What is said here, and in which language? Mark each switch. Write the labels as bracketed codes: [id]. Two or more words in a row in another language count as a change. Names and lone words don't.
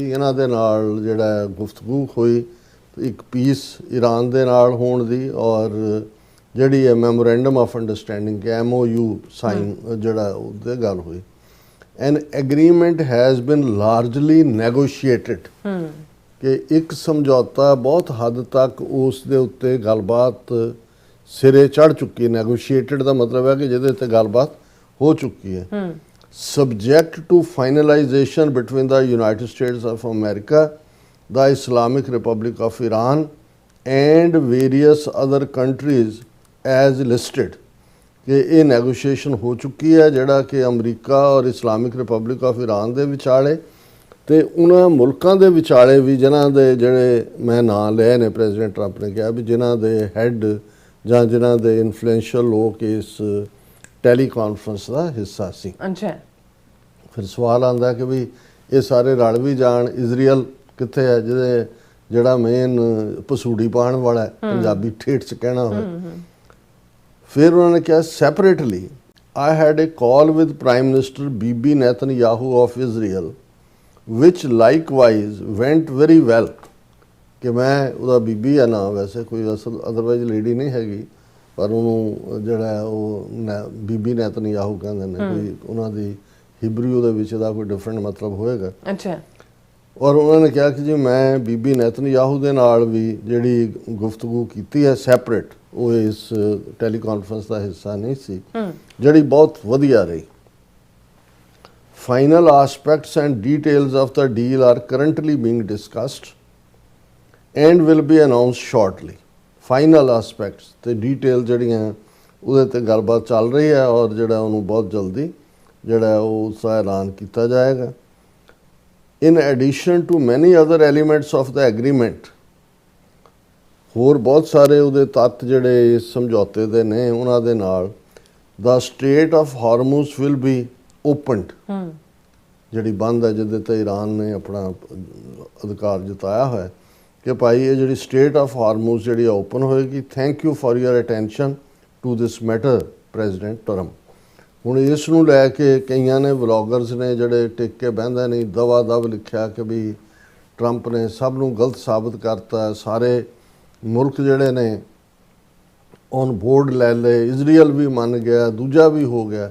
[pa] ਇਹਨਾਂ ਦੇ ਨਾਲ ਜਿਹੜਾ ਗੁਫ਼ਤਗੂ ਹੋਈ ਇੱਕ ਪੀਸ ਈਰਾਨ ਦੇ ਨਾਲ ਹੋਣ ਦੀ, ਔਰ ਜਿਹੜੀ ਹੈ [en] memorandum of understanding MOU sign [pa] ਜਿਹੜਾ ਉਹਦੇ ਗੱਲ ਹੋਈ। [en] an agreement has been largely negotiated, [pa] ਕਿ ਇੱਕ ਸਮਝੌਤਾ ਬਹੁਤ ਹੱਦ ਤੱਕ ਉਸ ਦੇ ਉੱਤੇ ਗੱਲਬਾਤ ਸਿਰੇ ਚੜ੍ਹ ਚੁੱਕੀ ਹੈ। ਨੈਗੋਸ਼ੀਏਟਡ ਦਾ ਮਤਲਬ ਹੈ ਕਿ ਜਿਹਦੇ ਉੱਤੇ ਗੱਲਬਾਤ ਹੋ ਚੁੱਕੀ ਹੈ। [en] subject to finalization between the United States of America, the Islamic Republic of Iran and various other countries as listed, [pa] ਕਿ ਇਹ ਨੈਗੋਸ਼ੀਏਸ਼ਨ ਹੋ ਚੁੱਕੀ ਹੈ ਜਿਹੜਾ ਕਿ ਅਮਰੀਕਾ ਔਰ ਇਸਲਾਮਿਕ ਰਿਪਬਲਿਕ ਆਫ ਈਰਾਨ ਦੇ ਵਿਚਾਲੇ ਤੇ ਉਹਨਾਂ ਮੁਲਕਾਂ ਦੇ ਵਿਚਾਲੇ ਵੀ, ਜਿਨ੍ਹਾਂ ਦੇ ਜਿਹੜੇ ਮੈਂ ਨਾਂ ਲਏ ਨੇ, ਪ੍ਰੈਜ਼ੀਡੈਂਟ ਟਰੰਪ ਨੇ ਕਿਹਾ ਵੀ ਜਿਨ੍ਹਾਂ ਦੇ ਹੈੱਡ ਜਾਂ ਜਿਨ੍ਹਾਂ ਦੇ ਇਨਫਲੂਐਂਸ਼ੀਅਲ ਲੋਕ ਇਸ [en] tele conference [pa] ਦਾ ਹਿੱਸਾ ਸੀ। ਫਿਰ ਸਵਾਲ ਆਉਂਦਾ ਕਿ ਵੀ ਇਹ ਸਾਰੇ ਰਲ ਵੀ ਜਾਣ, ਇਜ਼ਰਾਈਲ ਕਿੱਥੇ ਹੈ ਜਿਹੜਾ ਮੇਨ ਪਸੂੜੀ ਪਾਉਣ ਵਾਲਾ ਹੈ, ਪੰਜਾਬੀ ਠੇਠ ਚ ਕਹਿਣਾ ਹੋਵੇ। ਫਿਰ ਉਹਨਾਂ ਨੇ ਕਿਹਾ [en] ਸੈਪਰੇਟਲੀ I had a call with Prime Minister Bibi Netanyahu of Israel which likewise went very well, [pa] ਕਿ ਮੈਂ ਉਹਦਾ ਬੀਬੀ ਹੈ ਨਾ, ਵੈਸੇ ਕੋਈ ਅਸਲ ਅਦਰਵਾਈਜ਼ ਲੇਡੀ ਨਹੀਂ ਹੈਗੀ, ਪਰ ਉਹਨੂੰ ਜਿਹੜਾ ਉਹ ਬੀਬੀ ਨੈਤਨਯਾਹੂ ਕਹਿੰਦੇ ਨੇ, ਕੋਈ ਉਹਨਾਂ ਦੀ ਹਿਬਰੂ ਦੇ ਵਿੱਚ ਦਾ ਕੋਈ ਡਿਫਰੈਂਟ ਮਤਲਬ ਹੋਏਗਾ। ਔਰ ਉਹਨਾਂ ਨੇ ਕਿਹਾ ਕਿ ਜੀ ਮੈਂ ਬੀਬੀ ਨੈਤਨਯਾਹੂ ਦੇ ਨਾਲ ਵੀ ਜਿਹੜੀ ਗੁਫ਼ਤਗੂ ਕੀਤੀ ਹੈ ਸੈਪਰੇਟ, ਉਹ ਇਸ [en] tele conference [pa] ਦਾ ਹਿੱਸਾ ਨਹੀਂ ਸੀ, ਜਿਹੜੀ ਬਹੁਤ ਵਧੀਆ ਰਹੀ। [en] Final aspects and details of the deal are currently being discussed and will be announced shortly. Final aspects [pa] ਤੇ detail ਜਿਹੜੀਆਂ ਉਹਦੇ ਤੇ ਗੱਲਬਾਤ ਚੱਲ ਰਹੀ ਹੈ, ਔਰ ਜਿਹੜਾ ਉਹਨੂੰ ਬਹੁਤ ਜਲਦੀ ਜਿਹੜਾ ਉਹ ਉਸਦਾ ਐਲਾਨ ਕੀਤਾ ਜਾਏਗਾ। [en] In addition to many other elements of the agreement, [pa] ਹੋਰ ਬਹੁਤ ਸਾਰੇ ਉਹਦੇ ਤੱਤ ਜਿਹੜੇ ਇਸ ਸਮਝੌਤੇ ਦੇ ਨੇ ਉਹਨਾਂ ਦੇ ਨਾਲ, [en] the Strait of Hormuz will be opened, [pa] ਜਿਹੜੀ ਬੰਦ ਹੈ ਜਿਹਦੇ ਤੇ ਈਰਾਨ ਨੇ ਆਪਣਾ ਅਧਿਕਾਰ ਜਤਾਇਆ ਹੋਇਆ ਕਿ ਭਾਈ ਇਹ ਜਿਹੜੀ ਸਟੇਟ ਆਫ ਹਾਰਮੂਜ਼ ਜਿਹੜੀ ਓਪਨ ਹੋਏਗੀ। [en] Thank you for your attention to this matter President Trump. [pa] ਹੁਣ ਇਸ ਨੂੰ ਲੈ ਕੇ ਕਈਆਂ ਨੇ ਵਲੌਗਰਸ ਨੇ ਜਿਹੜੇ ਟਿਕ ਕੇ ਬਹਿੰਦੇ ਨਹੀਂ, ਦਵਾ ਦਵ ਲਿਖਿਆ ਕਿ ਵੀ ਟਰੰਪ ਨੇ ਸਭ ਨੂੰ ਗਲਤ ਸਾਬਤ ਕਰਤਾ, ਸਾਰੇ ਮੁਲਕ ਜਿਹੜੇ ਨੇ [en] on board [pa] ਲੈ ਲਏ, ਇਜ਼ਰਾਈਲ ਵੀ ਮੰਨ ਗਿਆ, ਦੂਜਾ ਵੀ ਹੋ ਗਿਆ।